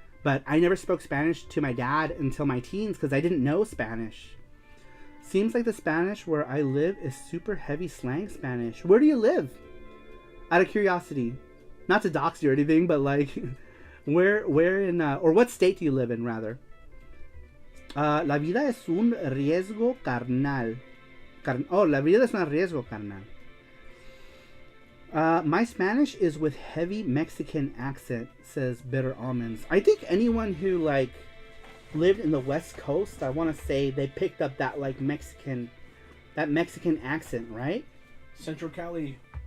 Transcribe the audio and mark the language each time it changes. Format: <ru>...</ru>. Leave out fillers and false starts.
<en>But I never spoke Spanish to my dad until my teens because I didn't know Spanish. Seems like the Spanish where I live is super heavy slang Spanish. Where do you live? Out of curiosity. Not to dox you or anything, but like, where in, or what state do you live in, rather?</en> <es>La vida es un riesgo carnal. La vida es un riesgo carnal.</es> <en>My Spanish is with heavy Mexican accent, says Bitter Almonds. I think anyone who like lived in the West Coast, I want to say they picked up that like Mexican accent, right? Central Cali.</en>